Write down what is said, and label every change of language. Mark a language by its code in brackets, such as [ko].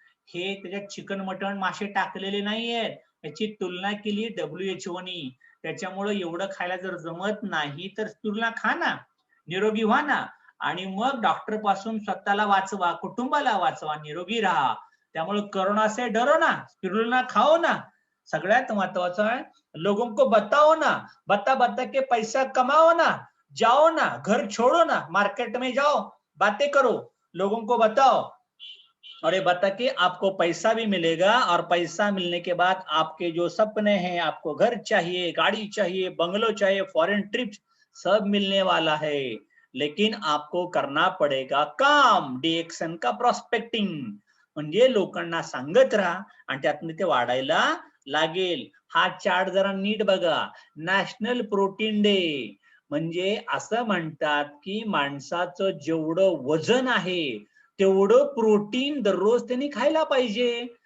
[mr] हे त्याच्यात चिकन, मटण, मासे टाकलेले नाहीयेत, याची तुलना केली WHO नी. त्याच्यामुळे एवढं खायला जर जमत नाही तर स्पिरुलिना खा ना, निरोगी व्हा ना. आणि मग डॉक्टर पासून स्वतःला वाचवा, कुटुंबाला वाचवा, निरोगी राहा. त्यामुळे [hi] कोरोना से डरो ना, स्पिरुलिना खाओ ना. [mr] सगळ्यात महत्वाचं आहे, [hi] लोगों को बताओ ना, बता बता के पैसा कमाओ ना, जाओ ना, घर छोड़ो ना, मार्केट में जाओ, बातें करो, लोगों को बताओ, और ये बता के आपको पैसा भी मिलेगा, और पैसा मिलने के बाद आपके जो सपने हैं, आपको घर चाहिए, गाड़ी चाहिए, बंगलो चाहिए, फॉरेन ट्रिप, सब मिलने वाला है. लेकिन आपको करना पडेगा काम, डीएक्सन का प्रॉस्पेक्टिंग. [mr] म्हणजे लोकांना सांगत राहा आणि त्यातून ते वाढायला लागेल. हा चार्ट जरा नीट बघा. नॅशनल प्रोटीन डे म्हणजे असं म्हणतात की माणसाचं जेवढं वजन आहे तेवढं प्रोटीन दररोज त्यांनी खायला पाहिजे.